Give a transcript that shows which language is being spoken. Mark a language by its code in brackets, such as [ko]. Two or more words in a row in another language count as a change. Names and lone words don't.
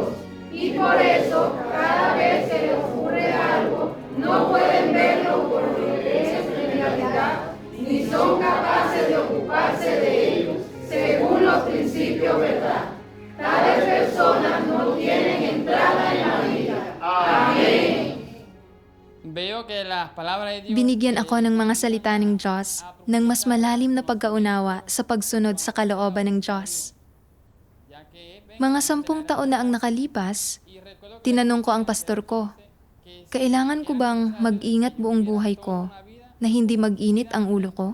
[es] Y por eso, cada vez que le ocurre algo, no pueden verlo por lo que es en realidad, ni son capaces de ocuparse de ellos según los principios verdad. Tales personas no tienen entrada en la vida. Amén. [tl] Binigyan ako ng mga salita ng Diyos ng mas malalim na pagkaunawa sa pagsunod sa kalooban ng Diyos. Mga 10 taon na ang nakalipas, tinanong ko ang pastor ko, kailangan ko bang mag-ingat buong buhay ko na hindi mag-init ang ulo ko?